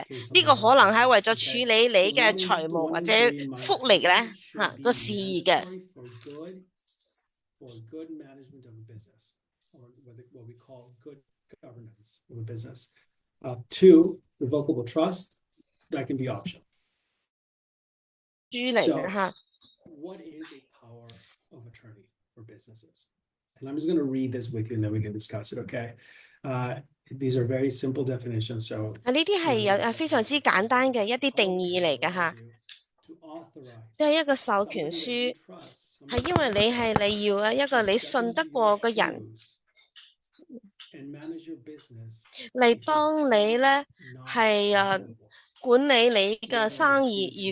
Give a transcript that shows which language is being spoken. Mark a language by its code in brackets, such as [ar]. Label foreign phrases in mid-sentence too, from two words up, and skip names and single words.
[yue] 呢個可能係為咗處理你嘅財務或者福利咧吓個事宜嘅。 [en] For good management of a business, or what we call good governance of a business. Two, revocable trust, that can be optional. [yue] 書嚟嘅吓。 [en] What is a power of attorney for businesses? And I'm just going to read this with you, and then we can discuss it. Okay. These are very simple definitions. So [yue] 呢啲係有非常之簡單嘅一啲定義嚟嘅吓，即係一個授權書。係因為你要一個你信得過嘅人嚟幫你咧，係管理你嘅生意。